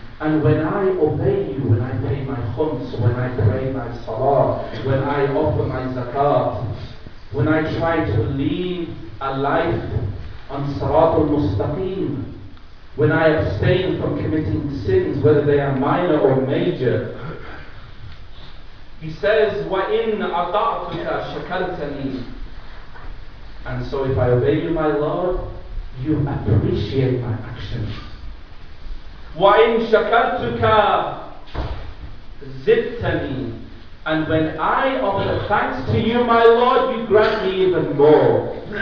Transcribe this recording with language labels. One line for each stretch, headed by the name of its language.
English: And when I obey you, when I pay my khums, when I pray my salah, when I offer my zakat, when I try to live a life on Sirat al-Mustaqim, when I abstain from committing sins, whether they are minor or major. He says,
Arabic: وَإِنْ أَطَعْتُكَ شَكَرْتَنِي.
English: And so if I obey you, my Lord, you appreciate my actions.
Arabic: وَإِنْ شَكَرْتُكَ زِدْتَنِي.
English: And when I offer thanks to you, my Lord, you grant me even more.